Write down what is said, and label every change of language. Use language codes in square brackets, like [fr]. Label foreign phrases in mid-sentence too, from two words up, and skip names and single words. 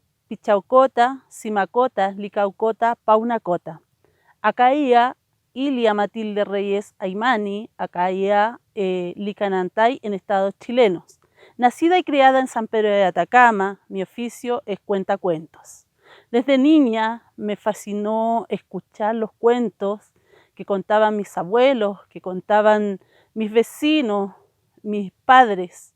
[kuz] Pichaucota, Simacota, Licaucota, Paunacota. Acaía, Ilia Matilde Reyes Aymani, Acaía, Licanantay, [es] en estados chilenos. Nacida y criada en San Pedro de Atacama, mi oficio es cuentacuentos. Desde niña me fascinó escuchar los cuentos que contaban mis abuelos, que contaban mis vecinos, mis padres.